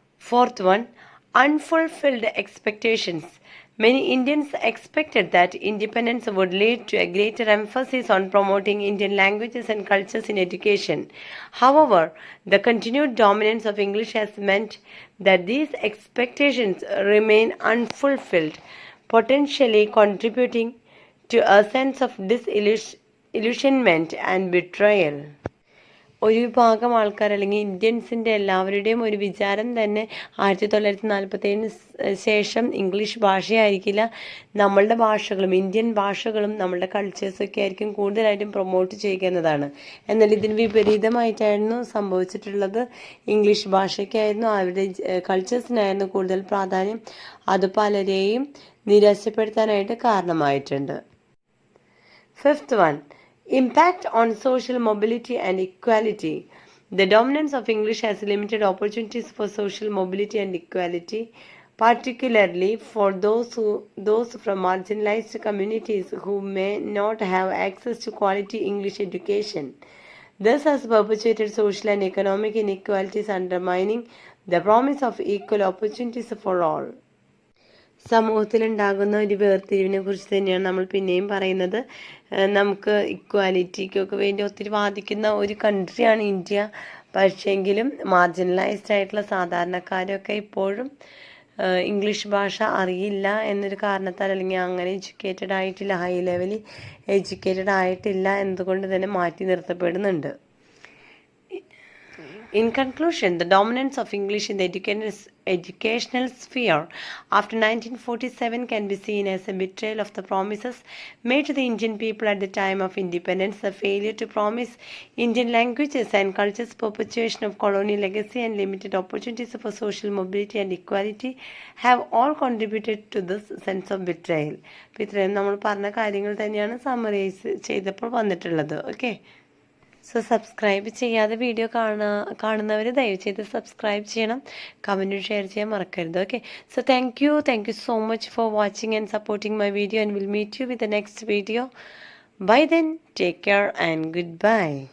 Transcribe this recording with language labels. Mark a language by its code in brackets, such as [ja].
[en] Fourth one, unfulfilled expectations. Many Indians expected that independence would lead to a greater emphasis on promoting Indian languages and cultures in education. However, the continued dominance of English has meant that these expectations remain unfulfilled, potentially contributing to a sense of disillusionment and betrayal. [ml] ഒരു വിഭാഗം ആൾക്കാർ, അല്ലെങ്കിൽ ഇന്ത്യൻസിൻ്റെ എല്ലാവരുടെയും ഒരു വിചാരം തന്നെ 1947 ശേഷം English ഭാഷയായിരിക്കില്ല, നമ്മളുടെ ഭാഷകളും ഇന്ത്യൻ ഭാഷകളും നമ്മളുടെ കൾച്ചേഴ്സൊക്കെ ആയിരിക്കും കൂടുതലായിട്ടും പ്രൊമോട്ട് ചെയ്യുന്നതാണ്. എന്നാൽ ഇതിന് വിപരീതമായിട്ടായിരുന്നു സംഭവിച്ചിട്ടുള്ളത്. ഇംഗ്ലീഷ് ഭാഷയ്ക്കായിരുന്നു, അവരുടെ കൾച്ചേഴ്സിനായിരുന്നു കൂടുതൽ പ്രാധാന്യം. അത് പലരെയും നിരാശപ്പെടുത്താനായിട്ട് കാരണമായിട്ടുണ്ട്. [en] Fifth one, impact on social mobility and equality. The dominance of English has limited opportunities for social mobility and equality, particularly for those from marginalized communities who may not have access to quality English education. This has perpetuated social and economic inequalities, undermining the promise of equal opportunities for all. [ml] സമൂഹത്തിലുണ്ടാകുന്ന ഒരു വേർതിരിവിനെ കുറിച്ച് തന്നെയാണ് നമ്മൾ പിന്നെയും പറയുന്നത്. നമുക്ക് ഇക്വാലിറ്റിക്കൊക്കെ വേണ്ടി ഒത്തിരി വാദിക്കുന്ന ഒരു കൺട്രിയാണ് ഇന്ത്യ. പക്ഷേങ്കിലും മാർജിനലൈസ്ഡ് ആയിട്ടുള്ള സാധാരണക്കാരൊക്കെ ഇപ്പോഴും ഇംഗ്ലീഷ് ഭാഷ അറിയില്ല എന്നൊരു കാരണത്താൽ, അല്ലെങ്കിൽ അങ്ങനെ എഡ്യൂക്കേറ്റഡ് ആയിട്ടില്ല, ഹൈ ലെവലിൽ എഡ്യൂക്കേറ്റഡ് ആയിട്ടില്ല എന്നതുകൊണ്ട് തന്നെ മാറ്റി നിർത്തപ്പെടുന്നുണ്ട്. [en] In conclusion, the dominance of English in the educational sphere after 1947 can be seen as a betrayal of the promises made to the Indian people at the time of independence. The failure to promise Indian languages and cultures, perpetuation of colonial legacy, and limited opportunities for social mobility and equality have all contributed to this sense of betrayal. [ml] അപ്പോൾ ഇത്രയും നമ്മൾ പറഞ്ഞ കാര്യങ്ങൾ തന്നെയാണ് summarise ചെയ്തപ്പോൾ വന്നിട്ടുള്ളത്. Okay, so subscribe ചെയ്യാതെ video കാണുന്നവർ ദയവ് ചെയ്ത് സബ്സ്ക്രൈബ് ചെയ്യണം, കമൻറ്റും ഷെയർ ചെയ്യാൻ മറക്കരുത്. [en] Okay, so thank you so much for watching and supporting my video, and will meet you with the next video. Bye then, take care and good bye.